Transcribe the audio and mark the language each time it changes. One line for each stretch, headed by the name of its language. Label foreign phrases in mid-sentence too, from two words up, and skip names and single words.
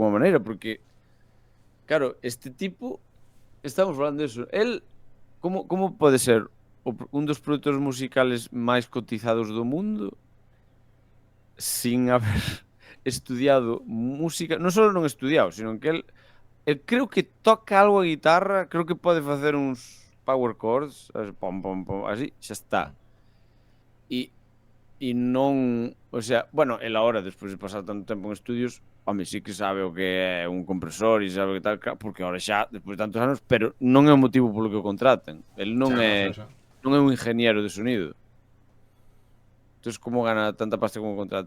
Galician: alguma maneira, porque claro, este tipo estamos falando disso, el como pode ser un dos produtores musicales máis cotizados do mundo
Spanish: sin haber estudiado música,
Galician: non só non estudiado, sino que el creo que toca algo a guitarra, creo que pode facer uns
English: power chords,
Galician: pom, pom, pom, así, xa está. E non, o sea, bueno, el ahora, despois de pasar tanto tempo en estudios, home, sí que sabe o que é un compresor e sabe o que tal, porque ahora xa, despois de tantos anos, pero non é o motivo polo que o contraten. El non é un
Spanish: ingeniero de sonido.
Galician: Entón, como gana tanta pasta como contrata?